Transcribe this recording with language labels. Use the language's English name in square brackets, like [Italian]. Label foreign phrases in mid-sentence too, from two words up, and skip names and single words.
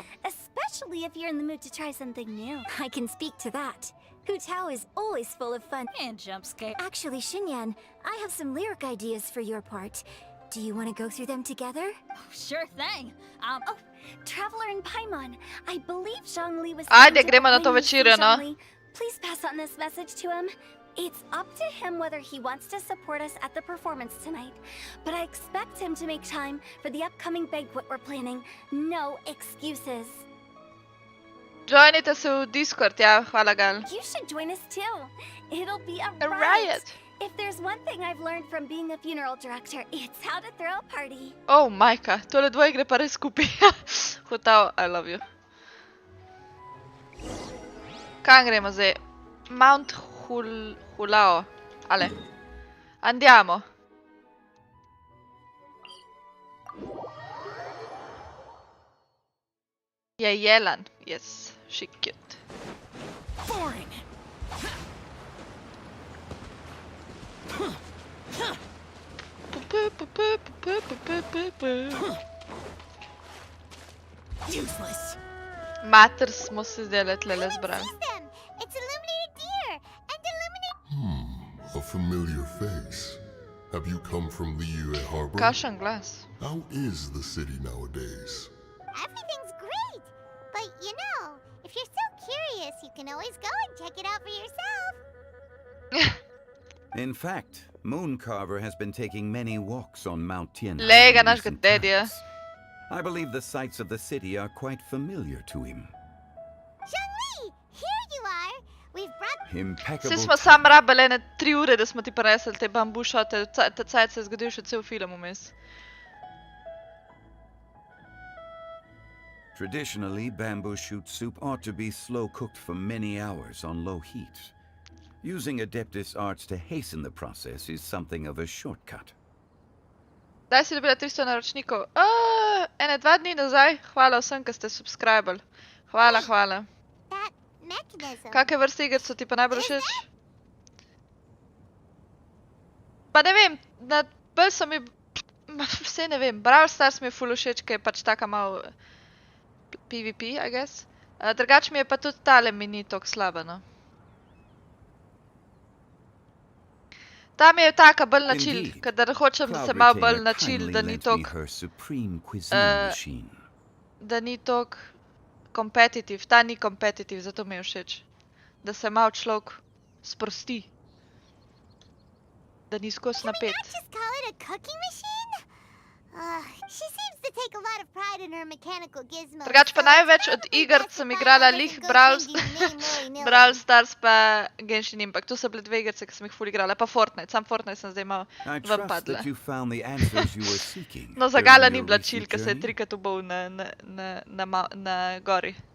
[English] Especially if you're in the mood to try something new. I can speak to that. Hu Tao is always full of fun. And jump scare. Actually, Xinyan, I have some lyric ideas for your part. Do you want to go through them together? Oh, sure thing. Oh, Traveler in Paimon. I believe Zhongli was... [Slovenian] Ajde, gremo na to večerjo, no. [English] Zhongli, please pass on this message to him. It's up to him whether he wants to support us at the performance tonight. But I expect him to make time for the upcoming banquet we're planning. No excuses. [Slovenian] Joinite se v Discord, ja, hvala Gal. [English] You should join us too. It'll be a A riot. riot. If there's one thing I've learned from being a funeral director, it's how to throw a party. [Slovenian] Oh, majka, tole dvoje gre pa res skupaj. [English] Hu Tao, I love you. [Slovenian] Kam gremo zdaj? [English] Mount Hulao. Ale. Andiamo. Je jelan. Yes, she cute. Boring. Useless. [Slovenian] Mater smo se zdaj tlele zbrali. [English] It's illuminated deer and illuminated... A familiar face. Have you come from Liyue Harbor? [Slovenian] Kakšen glas. [English] How is the city nowadays? Everything's great. But you know, if you're so curious, you can always go and check it out for yourself. In fact, Mooncarver has been taking many walks on Mount Tiannan. [Slovenian] Lega, in naš [English] recent gadedje. times. I believe the sights of the city are quite familiar to him. Zhongli, here you are. We've brought... Impeccable. [Slovenian] Vsi smo sam rabili ene 3 ure, da smo ti prinesli te bambu šote. Ta cajt se je zgodil še cel film vmes. Traditionally, bamboo shoot soup ought to be slow cooked for many hours on low heat. Using Adeptus arts to hasten the process is something of a shortcut. Daj si dobila 300 naročnikov. Ene 2 dni nazaj. Hvala vsem, ki ste subscribali. Hvala, hvala. Kakve vrste igr so ti pa najbolj všeč? Pa ne vem, bolj so mi... Vse ne vem, Brawl Stars mi je ful všeč, ki je pač taka malo... [English] PvP, I guess. [Slovenian] Drugač mi je pa tudi tale mi ni toliko slaba, no. Ta mi je taka bolj načil, kadar hočem se malo bolj načil, da ni toliko... Da ni toliko competitive. Ta ni competitive, zato mi je všeč. Da se malo človek sprosti. Da ni skozi napet. [English] Can we not just call it a cooking machine? She seems to take a lot of pride in her mechanical gizmos. [Slovenian] Drugač pa največ od iger sem igrala lih Brawl Stars pa Genshin Impact. To so bile 2 igrice, ki sem jih ful igrala. Pa Fortnite. Sam Fortnite sem zdaj malo ven padla. No, za Gala ni bila chill, ker se je 3krat ubol na gori.